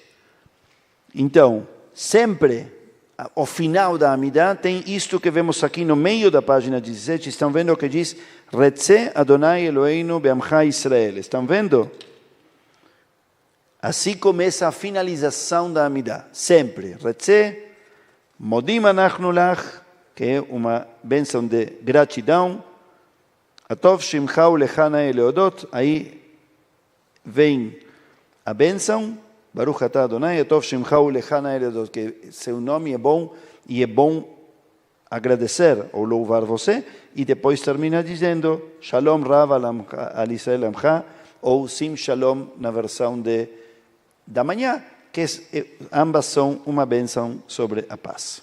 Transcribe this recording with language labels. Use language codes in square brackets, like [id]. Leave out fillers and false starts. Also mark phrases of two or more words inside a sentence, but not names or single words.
[pt] Então, sempre, ao final da Amidah, tem isto que vemos aqui no meio da página 17. Estão vendo o que diz? [he] רצה אדוני אלוהינו בעמך ישראל. [pt] Estão vendo? Assim começa a finalização da Amidah. Sempre. [he] רצה מודים אנחנו לך, [pt] que é uma bênção de gratidão. [he] הטוב שמך ולך נאה להודות. [pt] Aí vem a bênção. [he] ברוך אתה אדוני הטוב שמך ולך נאה להודות. [pt] Que seu nome é bom e é bom agradecer ou louvar você, e depois termina dizendo [he] שלום רב על ישראל עמך, [pt] ou [he] שים שלום [pt] na versão da manhã, que ambas são uma bênção sobre a paz.